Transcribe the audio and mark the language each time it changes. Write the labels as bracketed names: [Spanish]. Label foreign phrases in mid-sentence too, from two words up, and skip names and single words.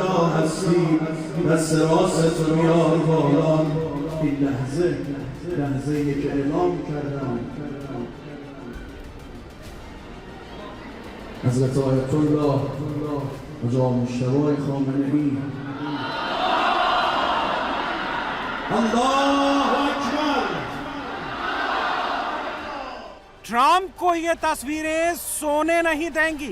[Persian] هستی دست راست رو بیار بالا. این لحظه که اعلام کردم حضرت آیت الله حاج مجتبی خامنه‌ای [Arabic] الله اکبر. [Hindi] ट्रंप को ये तस्वीरें सोने नहीं देंगी।